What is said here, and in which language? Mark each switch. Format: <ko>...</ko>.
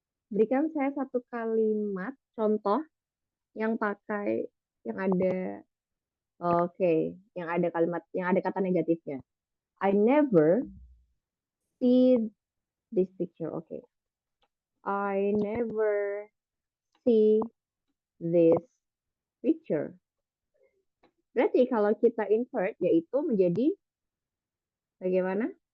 <id>Berikan saya satu kalimat contoh yang pakai yang ada yang ada kalimat yang ada kata negatifnya.</id> <en>I never see this picture. Okay. I never see this picture.</en> <id>Berarti kalau kita invert yaitu menjadi bagaimana?</id>